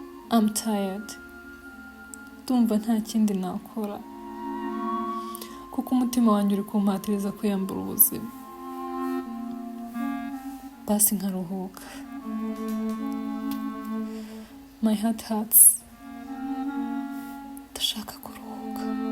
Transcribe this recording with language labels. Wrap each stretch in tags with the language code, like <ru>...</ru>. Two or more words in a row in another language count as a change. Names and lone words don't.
<en>I'm tired.</en> <rw>Ndumva nta kindi nakora. Kuko umutima wanjye uri kumpatiriza kwiyambura ubuzima. Basi nkaruhuka.</rw> <en>My heart hurts.</en> <rw>Ndashaka kuruhuka.</rw>